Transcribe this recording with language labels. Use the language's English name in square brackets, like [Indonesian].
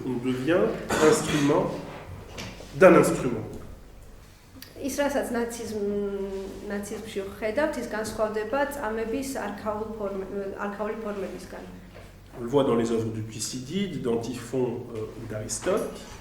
[French] On devient instrument d'un instrument. [Georgian] ის რასაც ნაციზმში ვხედავთ, ის განსხვავდება წამების არქაული ფორმებისგან. [French] On le voit dans les œuvres de Thucydide, d'Antiphon ou d'Aristote.